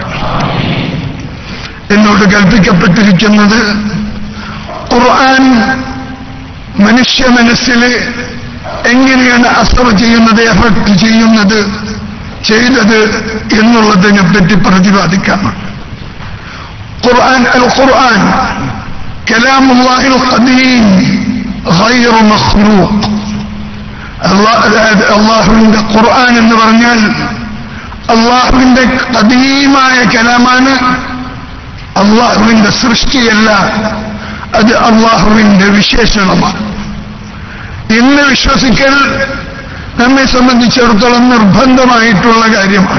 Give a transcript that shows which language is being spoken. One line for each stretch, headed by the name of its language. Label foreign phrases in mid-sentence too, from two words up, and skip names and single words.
Malayalam: എന്നോട് കൽപ്പിക്കപ്പെട്ടിരിക്കുന്നത് ഖുർആൻ മനുഷ്യ മനസ്സിൽ എങ്ങനെയാണ് അസർ ചെയ്യുന്നത്, എഫക്ട് ചെയ്തത് എന്നുള്ളതിനെ പറ്റി പ്രതിപാദിക്കാനാണ്.
Arabic: القرآن كلام الله القديم غير مخلوق.
Malayalam: അള്ളാഹുവിന്റെ ഖുർആൻ എന്ന് പറഞ്ഞാൽ അള്ളാഹുവിന്റെ ഖദീമായ കലാമാണ്, അള്ളാഹുവിന്റെ സൃഷ്ടിയല്ല, അത് അള്ളാഹുവിന്റെ വിശേഷണമാണ്. ഇന്ന് വിശ്വസിക്കൽ നമ്മെ സംബന്ധിച്ചിടത്തോളം നിർബന്ധമായിട്ടുള്ള കാര്യമാണ്.